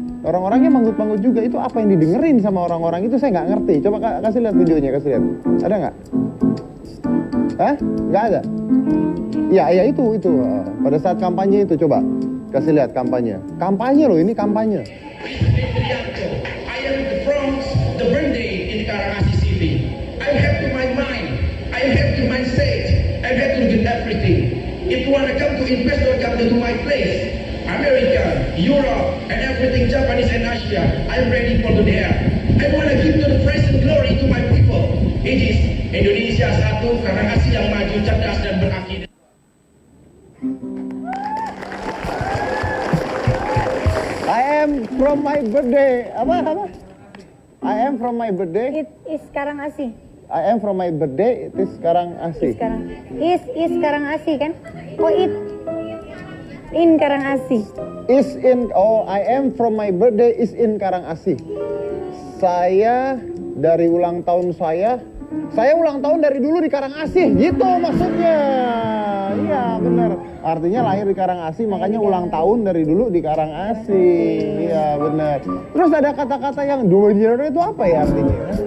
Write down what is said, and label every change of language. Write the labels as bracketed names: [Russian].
[Indonesian] Orang-orangnya manggut-manggut juga, itu apa yang didengerin sama orang-orang itu saya nggak ngerti. Coba kasih lihat videonya, kasih lihat. Ada nggak? Hah? Nggak ada? Ya itu. Pada saat kampanye itu coba kasih lihat kampanye. Kampanye loh, ini kampanye. [English] I am from the birthday in Karangassi City. I have to my mind. I have to my state. I have to do everything. If you wanna come to invest or come to my place, America, Europe, and everything Japanese and Asia, I'm ready for there. I want to give to the praise and glory to my people. It is [Indonesian] Indonesia satu, Karangassi yang maju, cerdas dan berakidah. [English] I am from my birthday. [Indonesian] Apa? [English] I am from my birthday. It is Karangassi. I am from my birthday. It is Karangassi. Is Karangassi kan? Oh in Karangassi. I am from my birthday is in Karangassi. [Indonesian] Saya dari ulang tahun saya ulang tahun dari dulu di Karangassi, gitu maksudnya. Iya benar. Artinya lahir di Karangassi, makanya ulang tahun dari dulu di Karangassi. Iya benar. Terus ada kata-kata yang dominar itu apa ya artinya?